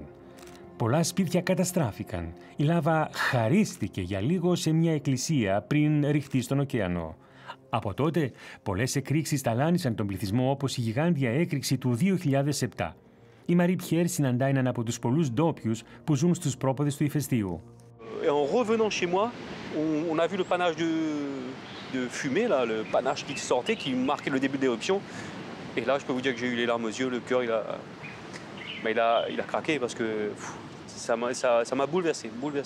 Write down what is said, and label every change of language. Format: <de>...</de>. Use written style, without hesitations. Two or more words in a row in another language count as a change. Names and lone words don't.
<el>Πολλά σπίτια καταστράφηκαν. Η λάβα χαρίστηκε για λίγο σε μια εκκλησία πριν ρηχτεί στον ωκεανό. Από τότε, πολλές εκρήξεις ταλάνισαν τον πληθυσμό, όπως η γιγάντια έκρηξη του 2007. Η Μαρή Πιέρ συναντά έναν από τους πολλούς ντόπιους που ζουν στους πρόποδες του ηφαιστείου.</el> <fr>En revenant chez moi, on a vu le panache de fumée, là, le panache qui sortait, qui marquait le début de l'éruption. Et là, je peux vous dire que j'ai eu les larmes aux yeux, le cœur, il a craqué parce que ça m'a bouleversé.</fr>